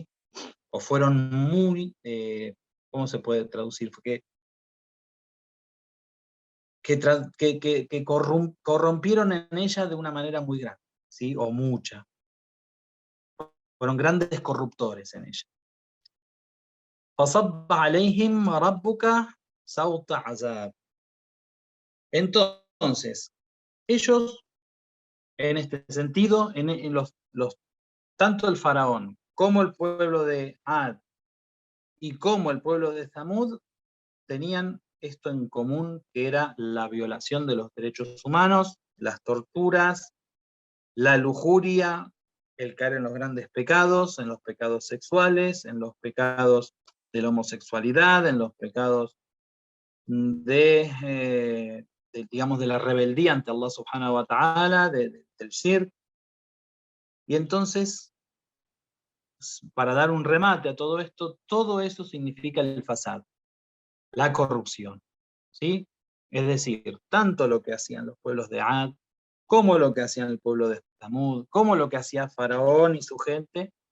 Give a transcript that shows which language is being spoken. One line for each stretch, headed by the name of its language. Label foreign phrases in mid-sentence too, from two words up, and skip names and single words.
Spanish: O fueron muy, ¿cómo se puede traducir? Que corrompieron en ella de una manera muy grande, ¿sí? O mucha. Fueron grandes corruptores en ella.
Arabic: فَصَبَّ عَلَيْهِمْ رَبُّكَ سَوْطَ عَذَابٍ.
Spanish: Entonces, ellos, en este sentido, en tanto el faraón como el pueblo de Ad y como el pueblo de Samud tenían esto en común, que era la violación de los derechos humanos, las torturas, la lujuria, el caer en los grandes pecados, en los pecados sexuales, en los pecados de la homosexualidad, en los pecados digamos, de la rebeldía ante Allah
Arabic: سبحانه وتعالى,
Spanish: del shirk. Y entonces, para dar un remate a todo esto, todo eso significa el fasad, la corrupción, ¿sí? Es decir, tanto lo que hacían los pueblos de Ad, como lo que hacían el pueblo de Samud, como lo que hacía Faraón y su gente,